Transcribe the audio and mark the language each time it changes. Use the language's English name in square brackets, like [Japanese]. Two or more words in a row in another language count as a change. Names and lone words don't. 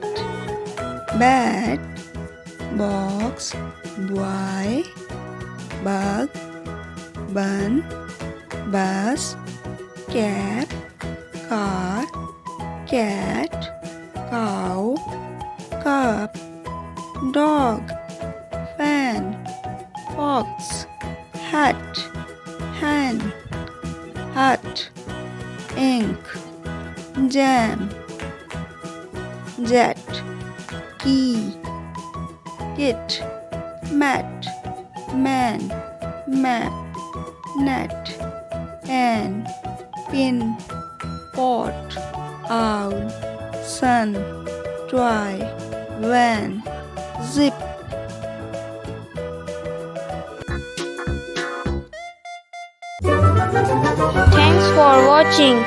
[English] Bat, box, boy, bug, bun, bus, cap, car, cat, cow, cup, dog, fan, fox, hat, hen, hut, ink, jam, jet, key, kit, mat, man, map, net, pen, pin, pot, owl, sun, toy, van, zip. Thanks for watching.